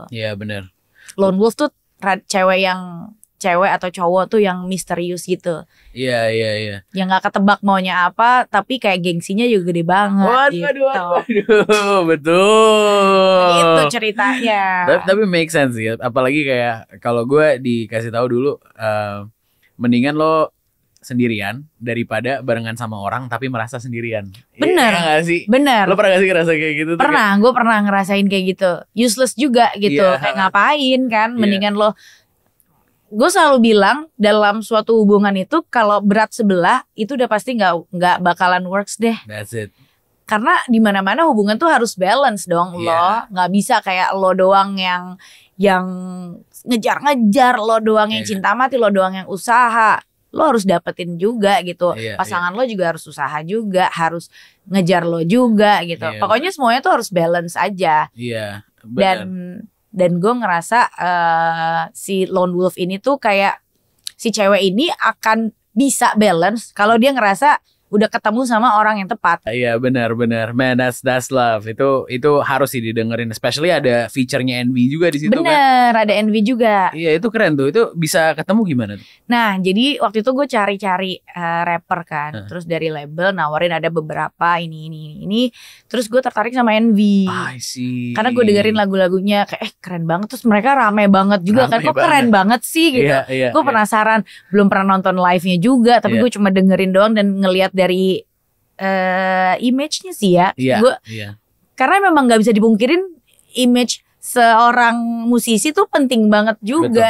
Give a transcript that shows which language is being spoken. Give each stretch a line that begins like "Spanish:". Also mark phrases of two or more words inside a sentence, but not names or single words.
Indonesian: Iya benar. Lone Wolf tuh cewek atau cowok tuh yang misterius gitu. Iya. Yang nggak ketebak maunya apa, tapi kayak gengsinya juga gede banget. Waduh, betul. Itu ceritanya. Tapi
English: make sense
Indonesian: ya. Apalagi kayak kalau gue dikasih tahu dulu, mendingan lo sendirian daripada barengan sama orang tapi merasa sendirian. Bener. Iya gak sih? Bener. Lo pernah gak sih ngerasa kayak gitu? Pernah, gue pernah ngerasain kayak gitu. Useless juga gitu. Kayak ngapain kan? Mendingan lo. Gue selalu bilang dalam suatu hubungan itu kalau berat sebelah itu udah pasti nggak bakalan works deh.
English: That's it.
Indonesian: Karena di mana-mana hubungan tuh harus balance dong. Lo nggak bisa kayak lo doang yang ngejar-ngejar, lo doang yang cinta mati, lo doang yang usaha. Lo harus dapetin juga gitu. Pasangan lo juga harus usaha juga, harus ngejar lo juga gitu. Pokoknya semuanya tuh harus balance aja. Iya. Dan dan gue ngerasa si Lone Wolf ini tuh kayak si cewek ini akan bisa balance kalau dia ngerasa udah ketemu sama orang yang tepat. Iya benar.
English: Man, that's love.
Indonesian: Itu harus sih didengerin. Especially ada feature-nya Envy juga di situ kan. Bener, ada Envy juga. Iya itu keren tuh. Itu bisa ketemu gimana tuh? Nah jadi waktu itu gue cari-cari rapper kan. Terus dari label nawarin ada beberapa ini. Terus gue tertarik sama Envy.
English: I see.
Indonesian: Karena gue dengerin lagu-lagunya kayak keren banget. Terus mereka rame banget juga kan. Kok keren banget sih gitu. Gue penasaran. Belum pernah nonton live-nya juga. Tapi gue cuma dengerin doang dan ngelihat dari image-nya sih ya. Karena memang gak bisa dipungkirin image seorang musisi tuh penting banget juga.